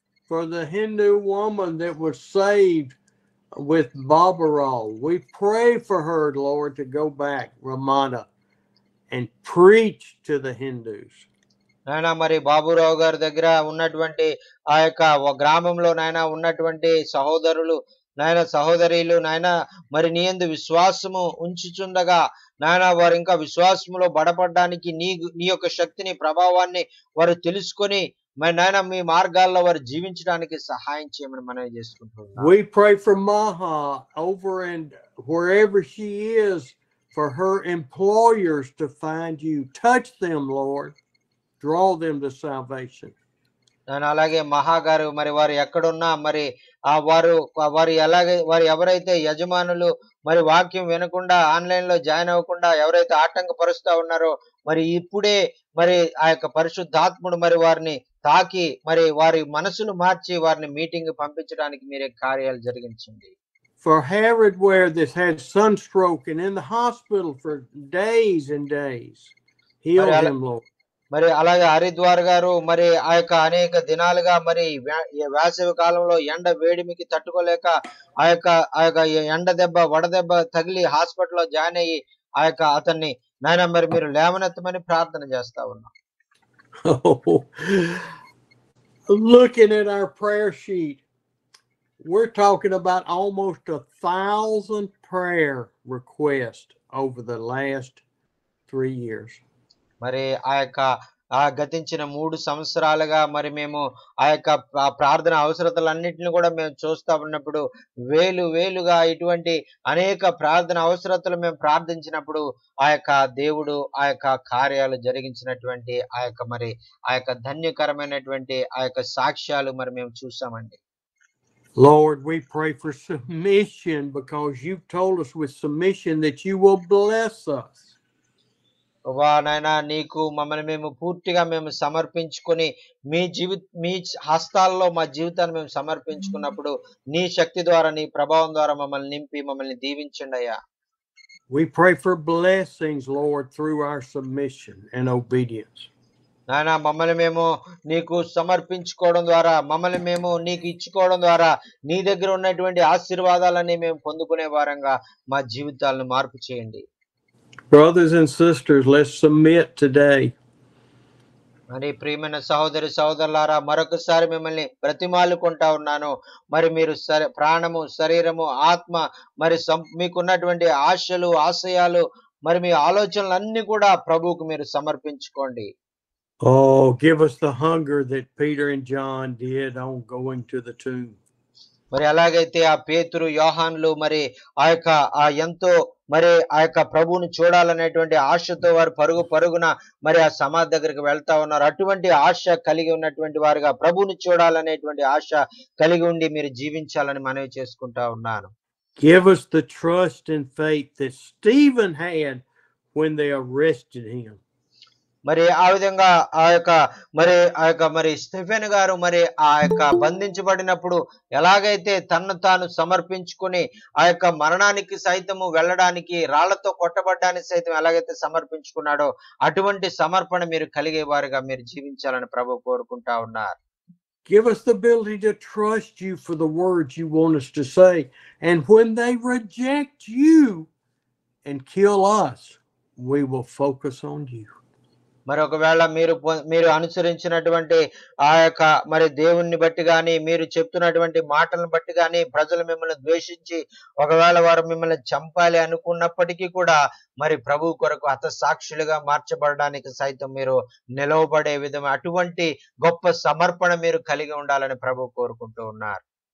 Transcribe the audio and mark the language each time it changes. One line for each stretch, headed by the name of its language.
English: For the Hindu woman that was saved with Babaral, we pray for her, Lord, to go back, Ramana, and preach to the Hindus.
Telugu: నాయన మరి బాబురావు గారి దగ్గర ఉన్నటువంటి ఆ యొక్క గ్రామంలో నాయన ఉన్నటువంటి సహోదరులు, నాయన సహోదరీలు, నాయన మరి నీ యందు విశ్వాసము ఉంచుచుండగా నాయన వారు ఇంకా విశ్వాసములో బడపడడానికి నీ యొక్క శక్తిని, ప్రభావాన్ని వారు తెలుసుకొని మరి నాయన మీ మార్గాల్లో వారు జీవించడానికి సహాయం చేయమని మనవి చేసుకుంటున్నాం.
English: We pray for Maha over and wherever she is, for her employers to find you. Touch them, Lord. Draw them to salvation.
Telugu: అలాగే మహా గారు, మరి వారు ఎక్కడున్నా మరి వారు ఎవరైతే యజమానులు మరి వాక్యం వినకుండా ఆన్లైన్ లో జాయిన్ అవ్వకుండా ఎవరైతే ఆటంకపరుస్తా ఉన్నారో, మరి ఇప్పుడే మరి ఆ యొక్క పరిశుద్ధాత్ముడు మరి వారిని తాకి మరి వారి మనసును మార్చి వారిని మీటింగ్ పంపించడానికి మీరే కార్యాలు జరిగించండి.
English: For Herod, where this had sunstroke and in the hospital for days and days, heal him, Lord.
Telugu: మరి అలాగే హరిద్వార్ గారు, మరి ఆ యొక్క అనేక దినాలుగా మరి వేసవి కాలంలో ఎండ వేడిమికి తట్టుకోలేక ఆ యొక్క ఎండ వడదెబ్బ తగిలి హాస్పిటల్లో జాయిన్ అయ్యి ఆ యొక్క అతన్ని నాయన మరి మీరు లేవనెత్తమని ప్రార్థన చేస్తా ఉన్నాం.
English: Oh, looking at our prayer sheet, we're talking about almost 1,000 prayer requests over the last 3 years.
Telugu: మరి ఆ యొక్క గతించిన 3 సంవత్సరాలుగా మరి మేము ఆ యొక్క ప్రార్థన అవసరతలన్నింటినీ కూడా మేము చూస్తా ఉన్నప్పుడు వేలుగా ఇటువంటి అనేక ప్రార్థన అవసరతలు మేము ప్రార్థించినప్పుడు ఆ యొక్క దేవుడు ఆ యొక్క కార్యాలు జరిగించినటువంటి ఆ యొక్క ధన్యకరమైనటువంటి ఆ యొక్క సాక్ష్యాలు మరి మేము చూసామండి.
English: Lord, we pray for submission because you've told us with submission that you will bless us.
Telugu: ప్రభా నాయనా నీకు మమ్మల్ని మేము పూర్తిగా మేము సమర్పించుకొని మీ హస్తాల్లో మా జీవితాన్ని మేము సమర్పించుకున్నప్పుడు నీ శక్తి ద్వారా నీ ప్రభావం ద్వారా మమ్మల్ని నింపి మమ్మల్ని దీవించండి అయ్యా.
English: We pray for blessings, Lord, through our submission and obedience.
Telugu: నాయనా మమ్మల్ని మేము నీకు సమర్పించుకోవడం ద్వారా మమ్మల్ని మేము నీకు ఇచ్చుకోవడం ద్వారా నీ దగ్గర ఉన్నటువంటి ఆశీర్వాదాలని మేము పొందుకునే వారంగా మా జీవితాలను మార్పు చేయండి.
English: Brothers and sisters, let's submit today.
Telugu: మరి ప్రియమైన సహోదరి సహోదరులారా మరొకసారి మిమ్మల్ని బ్రతిమాలుకుంటా ఉన్నాను. మరి మీరు ప్రాణము శరీరము ఆత్మ మరి మీకున్నటువంటి ఆశలు ఆశయాలు మరి మీ ఆలోచనలన్నీ కూడా ప్రభువుకు మీరు సమర్పించుకోండి.
English: Oh, give us the hunger that Peter and John did on going to the tomb.
Telugu: మరి ఎలాగైతే ఆ పేతురు యోహాన్లు మరి ఆ ఎంతో మరి ఆ యొక్క ప్రభువుని చూడాలనేటువంటి ఆశతో వారు పరుగున మరి ఆ సమాధి దగ్గరికి వెళ్తా ఉన్నారు. అటువంటి ఆశ కలిగి ఉన్నటువంటి వారుగా ప్రభువుని చూడాలనేటువంటి ఆశ కలిగి ఉండి మీరు జీవించాలని మనవి చేసుకుంటా ఉన్నాను.
English: Give us the trust and faith that Stephen had when they arrested him.
Telugu: మరి ఆ విధంగా ఆ యొక్క మరి స్టెఫెన్ గారు మరి ఆ యొక్క బంధించబడినప్పుడు ఎలాగైతే తన్ను తాను సమర్పించుకుని ఆ యొక్క మరణానికి సైతము వెళ్ళడానికి రాళ్లతో కొట్టబడ్డానికి సైతం ఎలాగైతే సమర్పించుకున్నాడో అటువంటి సమర్పణ మీరు కలిగే వారుగా మీరు జీవించాలని ప్రభువు కోరుకుంటా ఉన్నారు.
English: Give us the ability to trust you for the words you want us to say. And when they reject you and kill us, we will focus on you.
Telugu: మరి ఒకవేళ మీరు అనుసరించినటువంటి ఆ యొక్క మరి దేవుణ్ణి బట్టి గాని మీరు చెప్తున్నటువంటి మాటలను బట్టి గాని ప్రజలు మిమ్మల్ని ద్వేషించి ఒకవేళ వారు మిమ్మల్ని చంపాలి అనుకున్నప్పటికీ కూడా మరి ప్రభు కొరకు హతసాక్షులుగా మార్చబడడానికి సైతం మీరు నిలవబడే విధంగా అటువంటి గొప్ప సమర్పణ మీరు కలిగి ఉండాలని ప్రభు కోరుకుంటూ ఉన్నారు.